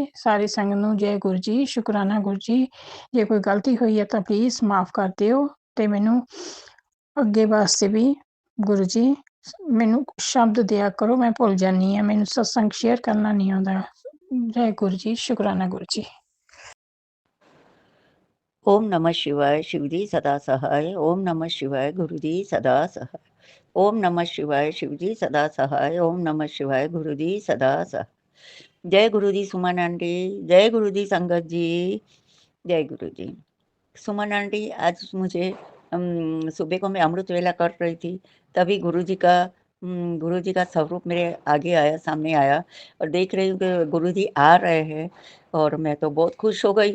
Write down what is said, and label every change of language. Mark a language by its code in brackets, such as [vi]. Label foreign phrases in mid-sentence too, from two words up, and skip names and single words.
[pa] ਸਾਰੀ ਸੰਗਤ ਨੂੰ ਜੈ ਗੁਰੂ ਜੀ, ਸ਼ੁਕਰਾਨਾ ਗੁਰੂ ਜੀ। ਜੇ ਕੋਈ ਗਲਤੀ ਹੋਈ ਹੈ ਤਾਂ ਪਲੀਜ਼ ਮਾਫ ਕਰ ਦਿਓ, ਤੇ ਮੈਨੂੰ ਅੱਗੇ ਵਾਸਤੇ ਵੀ ਗੁਰੂ ਜੀ ਮੈਨੂੰ ਸ਼ਬਦ ਦਿਆ ਕਰੋ, ਮੈਂ ਭੁੱਲ ਜਾਂਦੀ ਹਾਂ, ਮੈਨੂੰ ਸਤਸੰਗ ਸ਼ੇਅਰ ਕਰਨਾ ਨਹੀਂ ਆਉਂਦਾ। ਜੈ ਗੁਰੂ ਜੀ, ਸ਼ੁਕਰਾਨਾ ਗੁਰੂ ਜੀ। [hi] ओम नमः शिवाय, शिवजी सदा सहाय। ओम नमः शिवाय, गुरुजी सदा सहाय। ओम नमः शिवाय, शिवजी सदा सहाय। ओम नमः शिवाय, गुरुजी सदा सहाय। जय गुरुजी सुमन आंटी, जय गुरुजी संगत जी, जय गुरुजी। सुमन आंटी, आज मुझे सुबह को मैं अमृत वेला कर रही थी, तभी गुरुजी का स्वरूप मेरे आगे आया, सामने आया, और देख रही हूँ कि गुरुजी आ रहे हैं, और मैं तो बहुत खुश हो गई।